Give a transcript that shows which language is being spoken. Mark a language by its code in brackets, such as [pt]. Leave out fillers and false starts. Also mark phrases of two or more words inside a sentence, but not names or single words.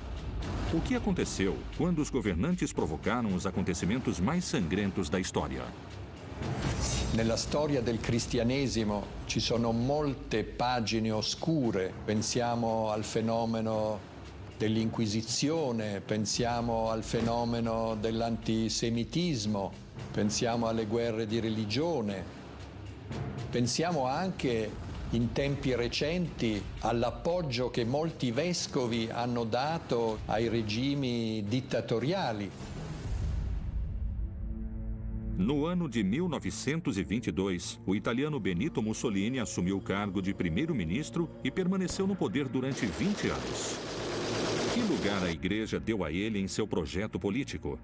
[pt] O que aconteceu quando os governantes provocaram os acontecimentos mais sangrentos da história? [it] Nella storia del cristianesimo ci sono molte pagine oscure. Pensiamo al fenomeno dell'Inquisizione, pensiamo al fenomeno dell'antisemitismo, pensiamo alle guerre di religione. Pensiamo anche, in tempi recenti, all'appoggio che molti vescovi hanno dato ai regimi dittatoriali. [pt] No ano de 1922, o italiano Benito Mussolini assumiu o cargo de primeiro-ministro e permaneceu no poder durante 20 anos. Que lugar a Igreja deu a ele em seu projeto político?